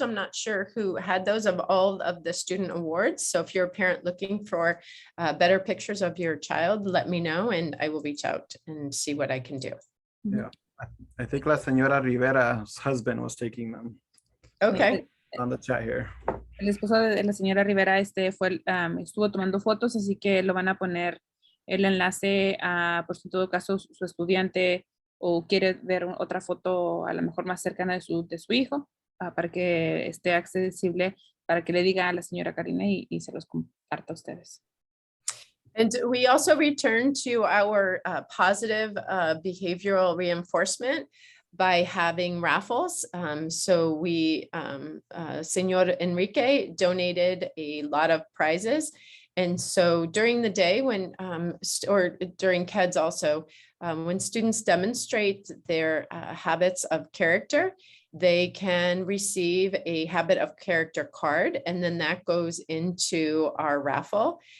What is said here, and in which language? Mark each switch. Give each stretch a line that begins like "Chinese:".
English: I'm not sure who had those of all of the student awards. So if you're a parent looking for better pictures of your child, let me know and I will reach out and see what I can do. Yeah, I think La Señora Rivera's husband was taking them. Okay. On the chat here.
Spanish: El esposo de la señora Rivera estuvo tomando fotos, así que lo van a poner el enlace por si en todo caso su estudiante o quiere ver otra foto a lo mejor más cercana de su hijo, para que esté accesible, para que le diga a la señora Karina y se los comparta a ustedes.
English: And we also return to our positive behavioral reinforcement by having raffles. So we, Señor Enrique donated a lot of prizes. And so during the day when, or during KEDS also, when students demonstrate their habits of character, they can receive a habit of character card, and then that goes into our raffle.